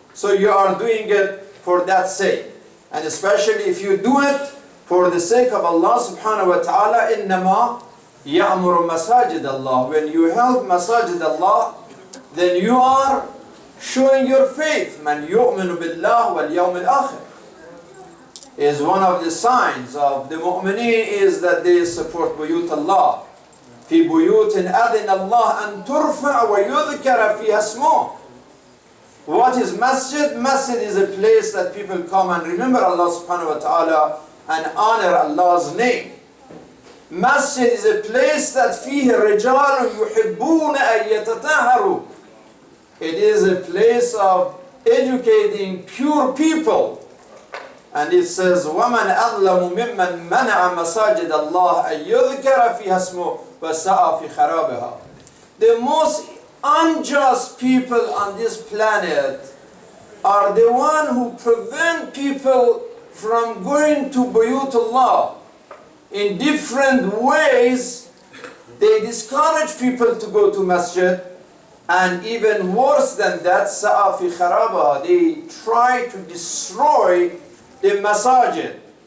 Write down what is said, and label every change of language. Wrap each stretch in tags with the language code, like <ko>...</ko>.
<en>So you are doing it for that sake. And especially if you do it for the sake of Allah subhanahu wa ta'ala,</en> <ar>إِنَّمَا يَأْمُرُ مَسَاجِدَ اللَّهِ.</ar> <en>When you help masajid Allah, then you are showing your faith.</en> <ar>مَنْ يُؤْمِنُ بِاللَّهِ وَالْيَوْمِ الْآخِرِ.</ar> <en>Is one of the signs of the mu'mineen is that they support buyut Allah.</en> <ar>في بيوت أذن الله أن ترفع ويذكر فيها اسمه.</ar> <en>What is masjid? Masjid is a place that people come and remember Allah subhanahu wa ta'ala and honor Allah's name. Masjid is a place that</en> <ar>فيه رجال يحبون أن يتطهروا.</ar> <en>It is a place of educating pure people. And it says,</en> <ar>وَمَنْ أَظْلَمُ مِمَّنْ مَنَعَ مَسَاجِدَ اللَّهِ أَنْ يُذْكَرَ فِيهَا اسْمُهُ وَسَعَى فِي خَرَابِهَا.</ar> <en>The most unjust people on this planet are the one who prevent people from going to Buyutullah. In different ways, they discourage people to go to masjid, and even worse than that,</en> <ar>سَعَى فِي خَرَابِهَا.</ar> <en>They try to destroy the masajid.</en>